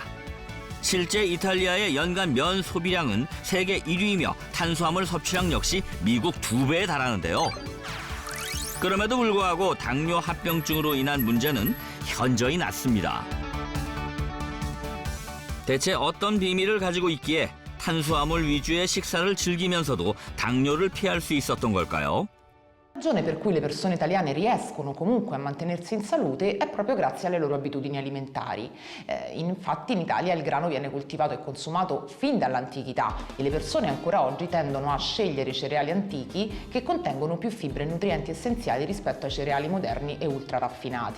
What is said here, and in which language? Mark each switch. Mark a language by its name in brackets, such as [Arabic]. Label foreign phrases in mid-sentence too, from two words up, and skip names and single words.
[Korean] 실제 이탈리아의 연간 면 소비량은 세계 1위이며 탄수화물 섭취량 역시 미국 2배에 달하는데요. 그럼에도 불구하고 당뇨 합병증으로 인한 문제는 현저히 낮습니다. 대체 어떤 비밀을 가지고 있기에 탄수화물 위주의 식사를 즐기면서도 당뇨를 피할 수 있었던 걸까요? [Italian] La ragione per cui le persone italiane riescono comunque a mantenersi in salute è proprio grazie alle loro abitudini alimentari. Infatti in Italia il grano viene coltivato e consumato fin dall'antichità e le persone ancora oggi tendono a scegliere i cereali antichi che contengono più fibre e nutrienti essenziali rispetto ai cereali moderni e ultra raffinati.